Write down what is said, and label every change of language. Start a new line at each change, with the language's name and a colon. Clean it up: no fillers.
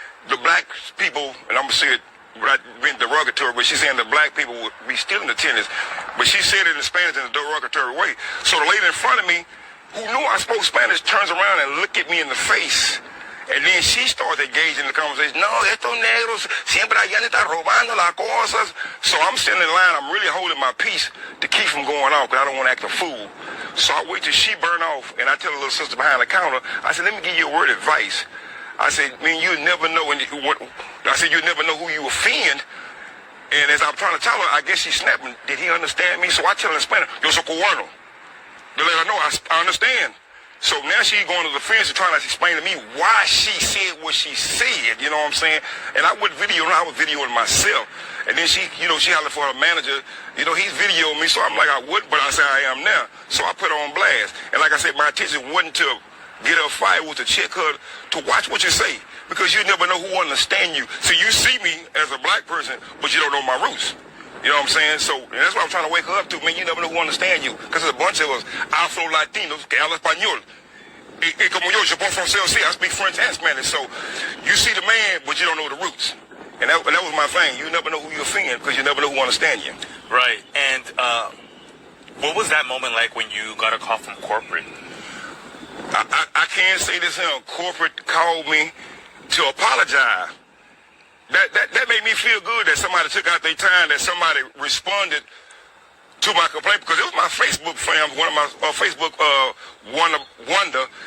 English: The black people, and I'm going to say it without being derogatory, but she's saying the black people would be stealing the tennis. But she said it in Spanish in a derogatory way. So the lady in front of me, who knew I spoke Spanish, turns around and looked at me in the face. And then she started engaging in the conversation.
Spanish: No, estos negros siempre allá están robando las cosas.
English: So I'm sitting in line. I'm really holding my peace to keep from going off because I don't want to act a fool. So I wait till she burn off, and I tell the little sister behind the counter, I said, let me give you a word of advice. I said, man, you never know. I said, you never know who you offend. And as I'm trying to tell her, I guess she's snapping. Did he understand me? So I tell her in Spanish,
Spanish: yo soy cubano.
English: To let her know I understand. So now she's going to the fence and trying to explain to me why she said what she said, you know what I'm saying? And I wouldn't video her, I was videoing myself. And then she, you know, she hollered for her manager, you know, he's videoing me, so I'm like, I wouldn't, but I said I am now. So I put her on blast. And like I said, my intention wasn't to get her fired with a check her to watch what you say, because you never know who will understand you. So you see me as a black person, but you don't know my roots. You know what I'm saying? So and that's what I'm trying to wake her up to. Man, you never know who understand you, because there's a bunch of us Afro-Latinos
Spanish: que hablan español. Y como yo puedo francés,
English: I speak French and Spanish. So you see the man, but you don't know the roots. And that was my thing. You never know who you offend, because you never know who understand you. Right. And what was that moment like when you got a call from corporate? I can't say this here. Corporate called me to apologize. That made me feel good that somebody took out their time, that somebody responded to my complaint, because it was my Facebook fam, one of my Facebook Wonder.